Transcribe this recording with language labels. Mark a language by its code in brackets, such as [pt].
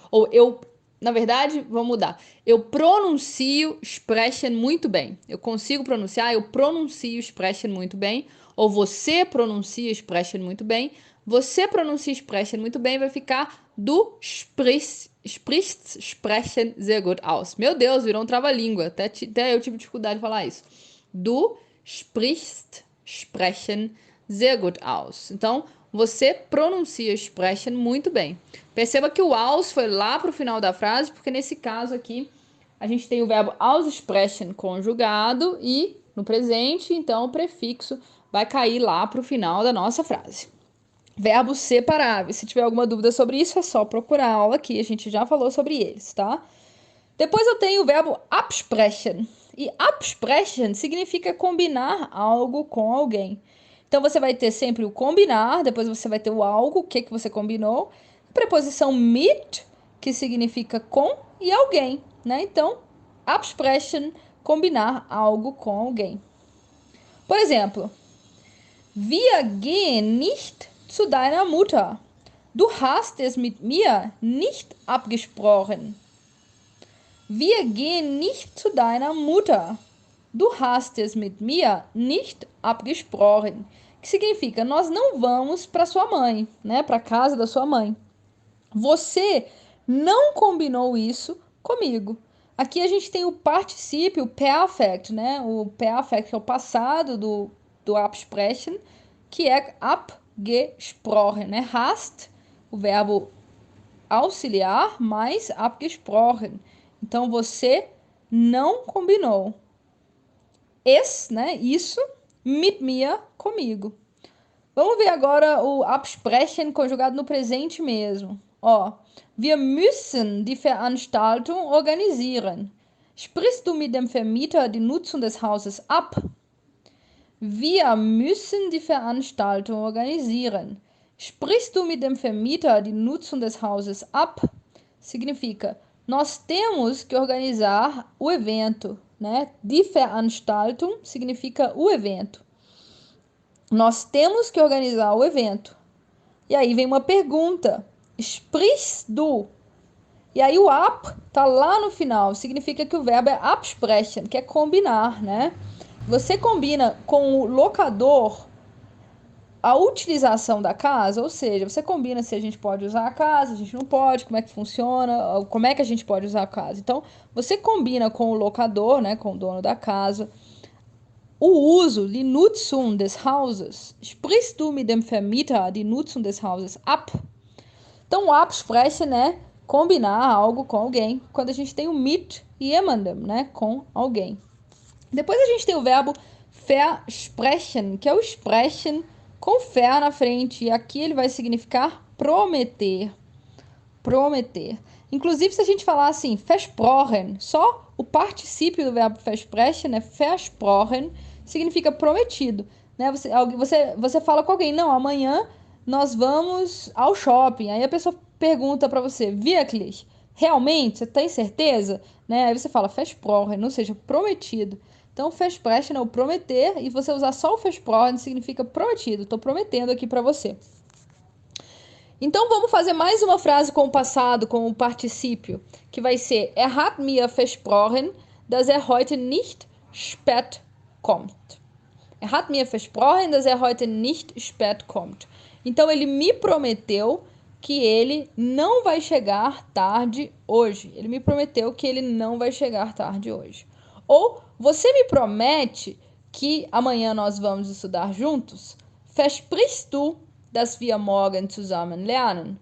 [pt] Ou na verdade, vamos mudar. Eu pronuncio sprechen muito bem. Eu consigo pronunciar, eu pronuncio sprechen muito bem. Ou você pronuncia sprechen muito bem. Você pronuncia sprechen muito bem, vai ficar [de] du sprichst sprichst, sprechen sehr gut aus. [pt] Meu Deus, virou um trava-língua. Até eu tive dificuldade de falar isso. [de] Du sprichst, sprechen sehr gut aus. [pt] Então, você pronuncia sprechen muito bem. Perceba que o aus foi lá para o final da frase, porque nesse caso aqui, a gente tem o verbo aussprechen conjugado e no presente, então o prefixo vai cair lá para o final da nossa frase. Verbos separáveis. Se tiver alguma dúvida sobre isso, é só procurar a aula aqui. A gente já falou sobre eles, tá? Depois eu tenho o verbo absprechen. E absprechen significa combinar algo com alguém. Então você vai ter sempre o combinar, depois você vai ter o algo, o que você combinou. A preposição mit, que significa com, e alguém, né? Então, absprechen, combinar algo com alguém. Por exemplo, [de] wir gehen nicht zu deiner Mutter. Du hast es mit mir nicht abgesprochen. Wir gehen nicht zu deiner Mutter. Du hast es mit mir nicht abgesprochen. [pt] Que significa, nós não vamos para sua mãe, né? Para casa da sua mãe. Você não combinou isso comigo. Aqui a gente tem o particípio perfect, né? O perfect é o passado do absprechen, que é abgesprochen, né? Hast, o verbo auxiliar, mais abgesprochen. Então, você não combinou. Né? Isso, mit mir, comigo. Vamos ver agora o absprechen conjugado no presente mesmo. [de] Ó, wir müssen die Veranstaltung organisieren. Sprichst du mit dem Vermieter die Nutzung des Hauses ab? Wir müssen die Veranstaltung organisieren. Sprichst du mit dem Vermieter die Nutzung des Hauses ab? [pt] Significa, nós temos que organizar o evento, né? Die Veranstaltung significa o evento. Nós temos que organizar o evento. E aí vem uma pergunta. [de] Sprichst du? [pt] E aí o ab tá lá no final. Significa que o verbo é absprechen, que é combinar, né? Você combina com o locador a utilização da casa, ou seja, você combina se a gente pode usar a casa, a gente não pode, como é que funciona, como é que a gente pode usar a casa. Então, você combina com o locador, né, com o dono da casa, o uso, [de] die Nutzung des Hauses. Sprichst du mit dem Vermieter die Nutzung des Hauses ab? [pt] Então, o absprechen, né, combinar algo com alguém, quando a gente tem o [de] mit jemandem, [pt] né, com alguém. Depois a gente tem o verbo versprechen, que é o sprechen com ver na frente. E aqui ele vai significar prometer. Prometer. Inclusive, se a gente falar assim, versprochen, só o particípio do verbo versprechen, né? Versprochen, significa prometido. Né? Você fala com alguém, não, amanhã nós vamos ao shopping. Aí a pessoa pergunta para você, wirklich? Realmente? Você tem certeza? Né? Aí você fala versprochen, ou seja, prometido. Então, versprechen é o prometer, e você usar só o versprochen significa prometido. Estou prometendo aqui para você. Então, vamos fazer mais uma frase com o passado, com o particípio, que vai ser [de] hat mir versprochen, dass heute nicht spät kommt. Hat mir versprochen, dass heute nicht spät kommt. [pt] Então, ele me prometeu que ele não vai chegar tarde hoje. Ele me prometeu que ele não vai chegar tarde hoje. Ou, você me promete que amanhã nós vamos estudar juntos? [de] Versprichst du, dass wir morgen zusammen lernen?